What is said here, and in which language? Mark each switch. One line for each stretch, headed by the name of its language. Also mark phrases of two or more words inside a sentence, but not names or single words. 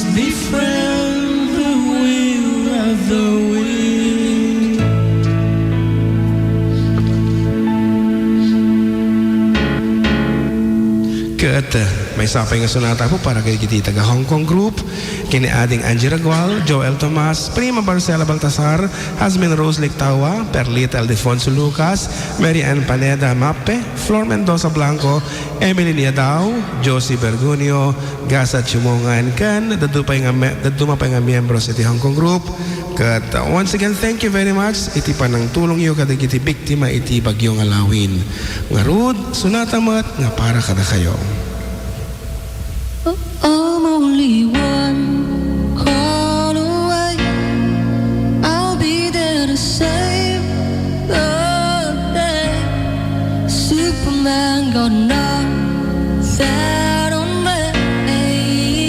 English: friend, the will of the wind.
Iloko: Kat, may sapay nga sunata po para kay kiti taga Hong Kong Group, kini ading Angie Ragual, Joel Tomas, Prima Barcela Baltasar, Hasmin Rose Lictawa, Perlita Aldefonso Lucas, Mary Ann Paneda Mappe, Flor Mendoza Blanco, Emily Niadao, Josie Bergunio, Gasa Chumongan kan, dadumapay nga miyembro sa iti Hong Kong Group. Kat,
English: once again, thank you very much.
Iloko: Iti pa ng tulong iyo kada iti biktima iti bagyong alawin. Nga rud, sunata mat, nga para kada kayo.
English: I'm only one call away. I'll be there to save the day. Superman got nothing on me.